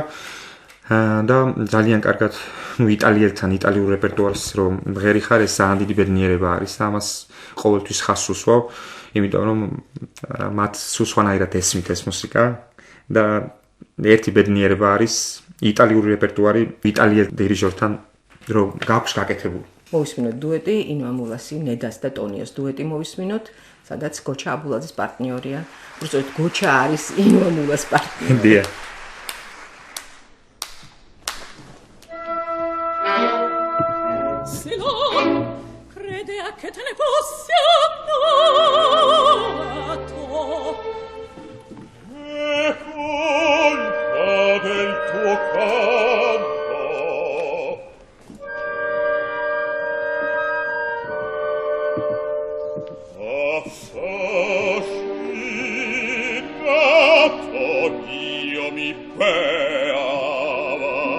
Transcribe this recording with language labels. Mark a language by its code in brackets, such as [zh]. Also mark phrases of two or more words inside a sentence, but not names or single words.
[ka] და ძალიან კარგად იტალიელთან იტალიურ რეპერტუარს რომ მღერი ხარ ეს ძალიან დიდი ბედნიერება არის და ამას ყოველთვის ხაზს უსვავ, იმიტომ რომ მათ სულ სხვანაირად ესმით ეს მუსიკა და ერთი ბედნიერება არის იტალიური რეპერტუარი იტალიელ დირიჟორთან რომ გაქვს გაკეთებული. მოვისმინოთ დუეტი ინვა მულასი, ნედას და ტონიოს დუეტი მოვისმინოთ, სადაც გოჩა აბულაძის პარტნიორია. უბრალოდ გოჩა არის ინვა მულას პარტნიორი. დია. [it] Che te ne fossi amato e colpa del tuo canto affascinato io mi beava